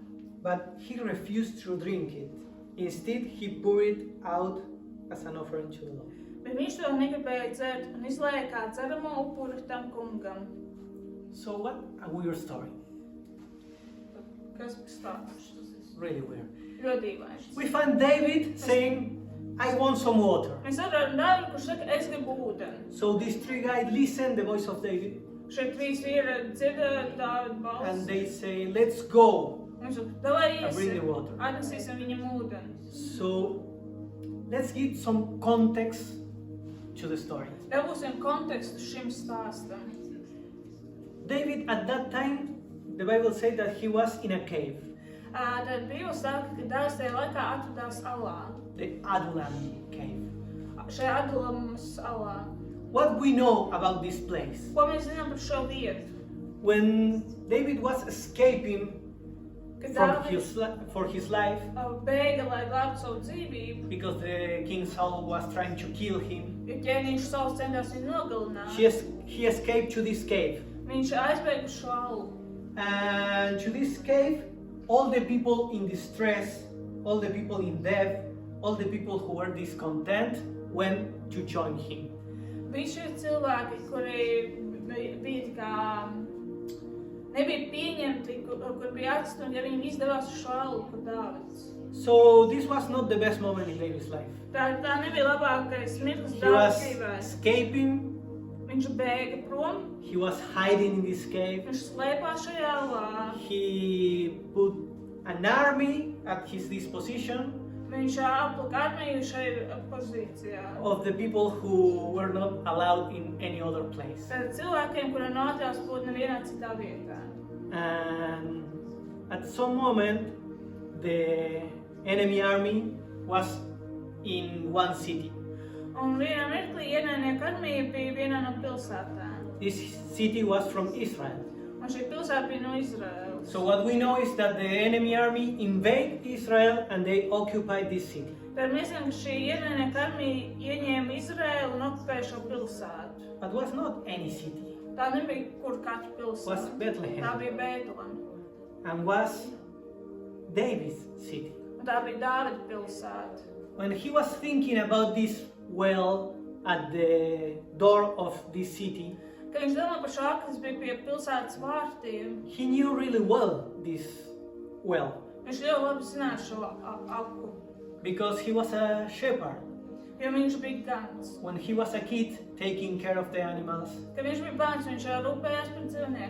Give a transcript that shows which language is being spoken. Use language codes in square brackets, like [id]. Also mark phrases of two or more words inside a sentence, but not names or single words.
[en] But he refused to drink it. Instead, he poured it out as an offering to the Lord. [lv] Bet viņš to negribēja dzert un izlēja kā dzeramo upuri tam kungam. [en] So what a weird story. [lv] Kas stāsts? [en] Really weird. [lv] Ļoti dīvains. [en] We find David saying, "I want some water." [lv] Mēs atradām Dāvidu, kurš saka, es gribu ūdeni. [en] So these three guys listen the voice of David, [lv] Šie trīs vīri dzird Dāvidu balsi. [en] and they say, "Let's go [lv] Viņš saka, davai [en] and bring the [lv] iesim, [en] water." [lv] atnesīsim viņam ūdeni. [en] So let's give some context to the story. [lv] Dabūsim kontekstu šim stāstam. [en] David at that time, the Bible said that he was in a cave, [lv] Tad Bībele saka, ka Dāvids tajā laikā atradās alā. [en] the Adullam cave. [lv] Šajā Adulamas alā. [en] What we know about this place? [lv] Ko mēs zinām par šo vietu? [en] When David was escaping [lv] Kad [en] for [lv] Dāvids [en] his life, [lv] bēga, lai glābtu savu dzīvību, [en] because the King Saul was trying to kill him, [lv] jo ķēniņš Sauls centās viņu nogalināt. [en] he escaped to this cave. [lv] Viņš aizbēga uz šo alu. [en] And to this cave, all the people in distress, all the people in debt, all the people who were discontent went to join him. [lv] Bija šie cilvēki, kuri bija kā nebija pieņemti, kur bija atstumti, ja viņiem izdevās uz šo alu, kur Dāvids. [en] So this was not the best moment in David's life. [lv] Tā nebija labākais mirklis [en] He [lv] Dāvida [en] was [lv] dzīvē. [en] escaping, [lv] Viņš bēga prom, [en] he was hiding in this cave. [lv] viņš slēpās šajā alā. [en] He put an army at his disposition [lv] Viņš aplika armiju šai pozīcijā. [en] of the people who were not allowed in any other place. [lv] Tad cilvēkiem, kuriem nav atļauts būt nevienā citā vietā. [en] And at some moment, the enemy army was in one city. [lv] Un vienā mirklī ienaidnieku armija bija vienā no pilsētām. [en] This city was from Israel. [lv] Un šī pilsēta bija no Izraēlas. [en] So what we know is that the enemy army invaded Israel and they occupied this city. [lv] Tad mēs zinām, ka šī ienaidnieku armija ieņēma Izraēlu un okupēja šo pilsētu. [en] But was not any city. [lv] Tā nebija kur katra [en] Was [lv] pilsēta. [en] Bethlehem. [lv] Tā bija Bētleme. [en] And was David's city. [lv] Un tā bija Dāvida pilsēta. [en] When he was thinking about this well at the door of this city, [lv] Kad viņš domā par šo aku, kas bija pie pilsētas vārtiem, [en] he knew really well this well [lv] viņš ļoti labi zināja šo aku, [en] because he was a shepherd. [lv] jo viņš bija gans. [en] When he was a kid taking care of the animals, [lv] Kad viņš bija bērns, viņš rūpējās par dzīvniekiem.